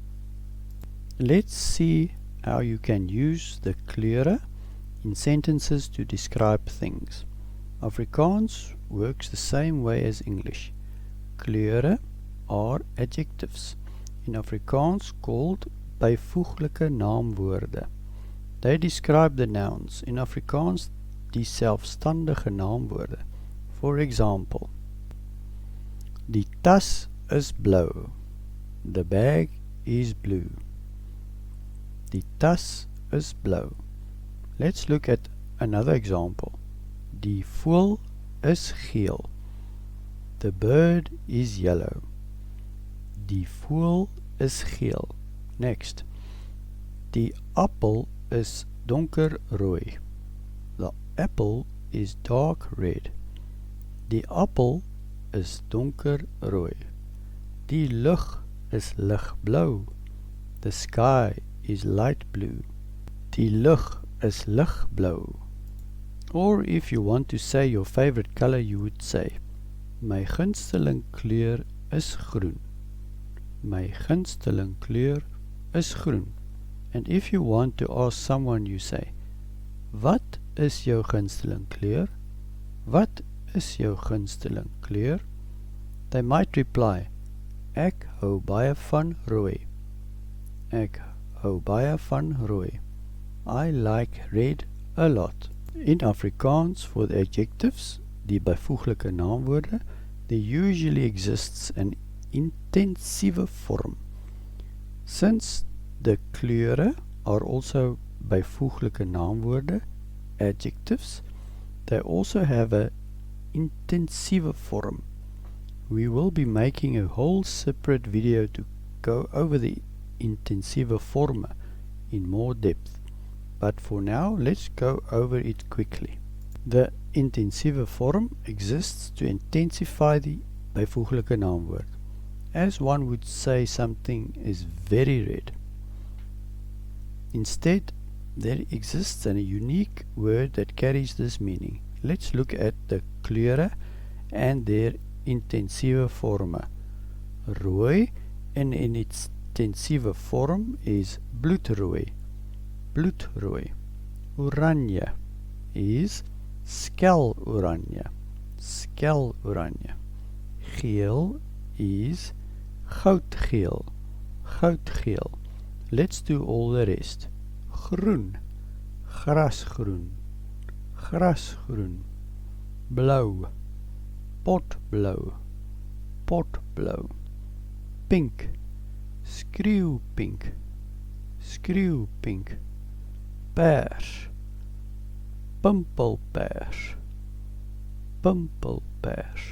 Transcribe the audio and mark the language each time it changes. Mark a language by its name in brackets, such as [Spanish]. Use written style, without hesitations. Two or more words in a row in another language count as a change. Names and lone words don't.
[English] Let's see how you can use the kleure in sentences to describe things. Afrikaans works the same way as English. Kleure are adjectives, in Afrikaans called [Afrikaans] byvoeglike naamwoorde. [English] They describe the nouns, in Afrikaans [Afrikaans] die selfstandige naamwoorde. [English] For example, [Afrikaans] die tas is blauw. [English] The bag is blue. [Afrikaans] Die tas is blauw. [English] Let's look at another example. [Afrikaans] Die voël is geel. [English] The bird is yellow. [Afrikaans] Die voël is geel. [English] Next. [Afrikaans] Die appel is donkerrooi. [English] The apple is dark red. [Afrikaans] Die appel is donkerrooi. Die lug is ligblauw. [English] The sky is light blue. [Afrikaans] Die lug is ligblauw. [English] Or if you want to say your favorite color, you would say, [Afrikaans] my gunsteling kleur is groen. My gunsteling kleur is groen. [English] And if you want to ask someone, you say, [Afrikaans] wat is jou gunsteling kleur? Wat is jou gunsteling kleur? [English] They might reply, [Afrikaans] ek hou baie van rooi. Ek hou baie van rooi. [English] I like red a lot. In Afrikaans, for the adjectives, [Afrikaans] die byvoeglike naamwoorde, [English] there usually exists an [Afrikaans] intensiewe vorm. [English] Since the kleure are also [Afrikaans] byvoeglike naamwoorde, [English] adjectives, they also have a [Afrikaans] intensiewe vorm. [English] We will be making a whole separate video to go over the [Afrikaans] intensiewe vorme [English] in more depth. But for now, let's go over it quickly. The [Afrikaans] intensiewe vorm [English] exists to intensify the [Afrikaans] byvoeglike naamwoord. [English] As one would say something is very red. Instead, there exists a unique word that carries this meaning. Let's look at the kleure and their [Afrikaans] intensiewe vorme. [English] Rooi in its [Afrikaans] intensiewe vorm [English] is bloedrooi. [Afrikaans] Bloedrooi. Oranje is skeloranje. Skeloranje. Geel is goudgeel. Goudgeel. [English] Let's do all the rest. [Afrikaans] Groen. grasgroen, grasgroen. Blou, potblou, potblou. Pink, skreeuwpink, skreeuwpink. Pers, pimpelpers, pimpelpers.